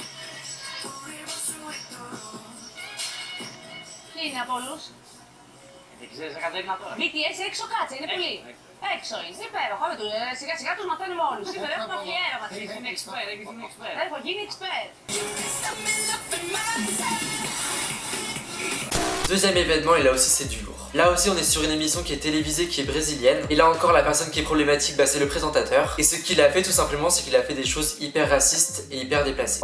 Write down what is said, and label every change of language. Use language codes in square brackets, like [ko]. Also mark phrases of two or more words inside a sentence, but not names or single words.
[el] Τι είναι από όλους? Βίκυ, εσύ έξω κάτσε, είναι πολύ. Έξω είναι, υπέροχο. Σιγά σιγά τους μαθαίνουμε όλους. Σήμερα έχουμε αφιέρωμα. Έχω γίνει expert. [fr] Deuxième événement, et là aussi c'est du lourd. Là aussi on est sur une émission qui est télévisée, qui est brésilienne. Et là encore la personne qui est problématique, bah, c'est le présentateur. Et ce qu'il a fait tout simplement, c'est qu'il a fait des choses hyper racistes et hyper déplacées.